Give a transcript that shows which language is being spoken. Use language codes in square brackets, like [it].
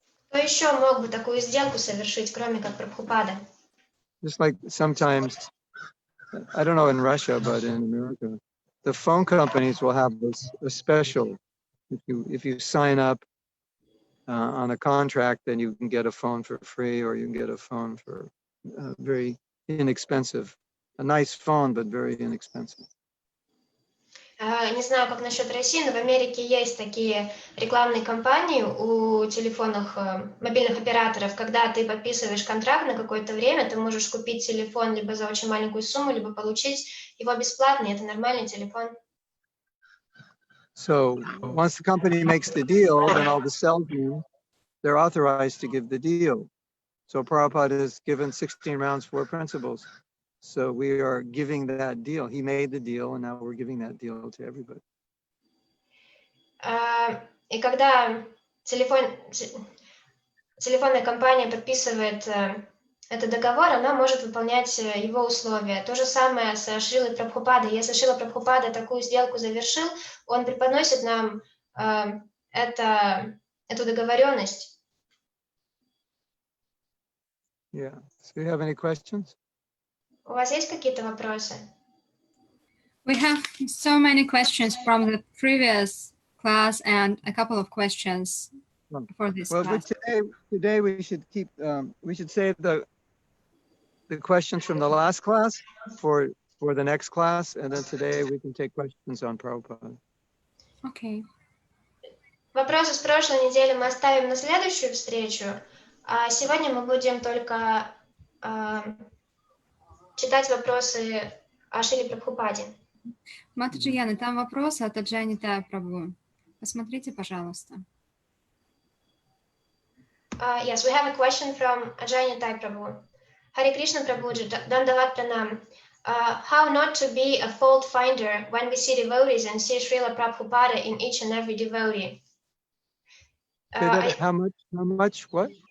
[ru] Кто еще мог бы такую сделку совершить, кроме как Прабхупада? [en] Just like sometimes, I don't know in Russia, but in America, the phone companies will have a special. If you sign up on a contract, then you can get a phone for free, or you can get a phone for very inexpensive, a nice phone, but very inexpensive. [ru] Не знаю, как насчет России, но в Америке есть такие рекламные кампании у телефонных, мобильных операторов. Когда ты подписываешь контракт на какое-то время, ты можешь купить телефон либо за очень маленькую сумму, либо получить его бесплатно. Это нормальный телефон. [en] So once the company makes the deal, then all the salesmen, they're authorized to give the deal. So Prabhupada has given 16 rounds, 4 principles. So we are giving that deal. He made the deal, and now we're giving that deal to everybody. [ru] И когда телефонная компания подписывает этот договор, она может выполнять его условия. То же самое с Шрилой Прабхупадой. Если Шрила Прабхупада такую сделку завершил, он преподносит нам эту договоренность. [en] Yeah. So you have any questions? [ru] У вас есть какие-то вопросы? [en] We have so many questions from the previous class and a couple of questions for this Well, class. today we should keep. We should save the questions from the last class for the next class, and then today we can take questions on Prabhupada. Okay. [ru] Вопросы с прошлой недели мы оставим на следующую встречу, а сегодня мы будем только читать вопросы о Шриле Прабхупаде. Матаджи Яна, там вопросы от Аджанита Прабху. Посмотрите, пожалуйста. [en] Yes, we have a question from Ajay Prabhu. Hare Krishna Prabhuji, Dandavat Pranam. How not to be a fault finder when we see devotees and see Srila Prabhupada in each and every devotee? How much? What?